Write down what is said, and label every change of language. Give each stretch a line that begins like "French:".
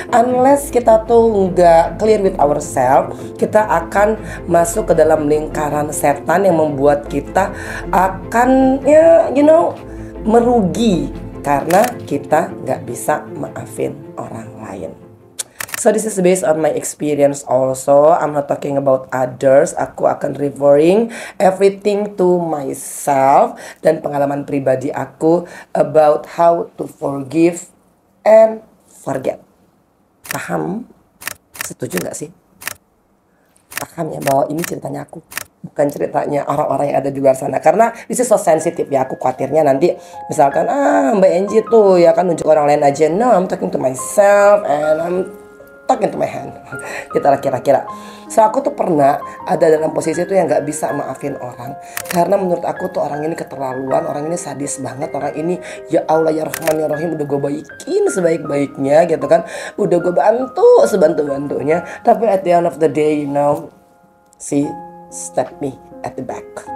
English: Unless
Indonesian: kita tuh nggak
English: clear with ourselves,
Indonesian: kita akan masuk ke dalam lingkaran setan yang membuat kita akan merugi karena kita nggak bisa maafin orang lain.
English: So this is based on my experience also. I'm not talking about others.
Indonesian: Aku akan
English: referring everything to myself
Indonesian: dan pengalaman pribadi aku
English: about how to forgive and forget.
Indonesian: Paham? Setuju nggak sih? Paham ya bahwa ini ceritanya aku, bukan ceritanya orang-orang yang ada di luar sana. Karena
English: this is so sensitive
Indonesian: ya, aku khawatirnya nanti misalkan Mbak Angie tuh ya kan nunjuk orang lain aja.
English: No, I'm talking to myself and I'm talking to my hand.
Indonesian: Kita kira-kira. So aku tuh pernah ada dalam posisi tuh yang gak bisa maafin orang, karena menurut aku tuh orang ini keterlaluan, orang ini sadis banget, orang ini ya Allah ya Rahman ya Rahim udah gue baikin sebaik-baiknya gitu kan, udah gue bantu sebantu-bantunya, tapi
English: at the end of the day she step me at the back.